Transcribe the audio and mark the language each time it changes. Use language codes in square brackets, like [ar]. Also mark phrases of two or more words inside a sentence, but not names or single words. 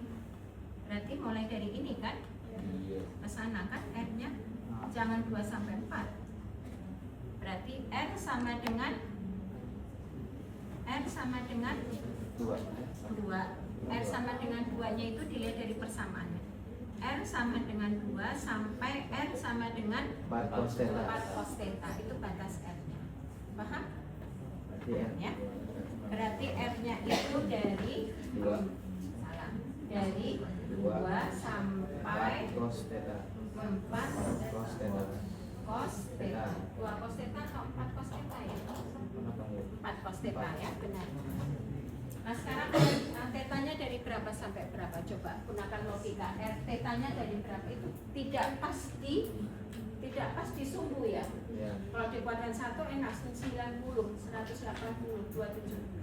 [id] Berarti mulai dari ini kan? Ke sana kan R-nya jangan 2 sampai 4. Berarti R sama dengan 2. 2. R sama dengan 2-nya itu dilihat dari persamaannya. R sama dengan 2 sampai R sama dengan 4 cos theta. 4 cos theta. Itu batas R-nya. Paham? Berarti ya. Ya. Berarti R-nya itu dari 2. salah. Dari 2 sampai 4 cos theta. 4 Cos theta. cos theta. 2 cos theta atau 4 cos theta ya? Kenapa ya? 4 cos theta ya, benar. Nah sekarang tetanya dari berapa sampai berapa? Coba gunakan logika. R tetanya dari berapa itu tidak pas di sumbu ya. Ya. Kalau di kuadran 1 enak 90, 180, 27.